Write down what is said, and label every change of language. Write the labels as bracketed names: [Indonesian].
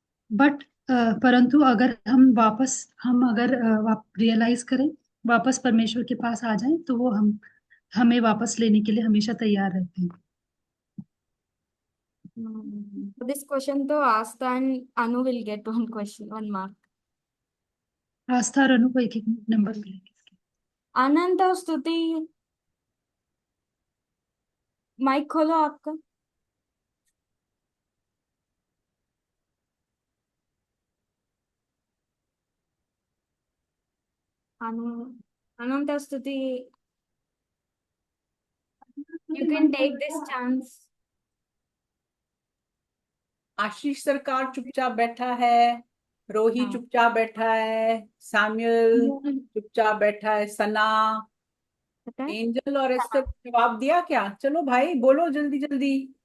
[Hindi] But परंतु अगर हम अगर रियलाइज करें, वापस परमेश्वर के पास आ जाएं, तो वो हमें वापस लेने के लिए हमेशा तैयार रहते हैं। [English] This question to Asta and Anu will get one mark. [Hindi] आस्था और अनु को एक नंबर मिलेंगे। अनंत स्तुति। माइक खोलो आपका। अनंत स्तुति, [English] you can take this chance. [Hindi] आशीष सरकार चुपचाप बैठा है, रोही हाँ। चुपचाप बैठा है, सैमुअल चुपचाप बैठा है, सना, पता है। एंजल और एस्टर जवाब दिया क्या? चलो भाई बोलो जल्दी जल्दी।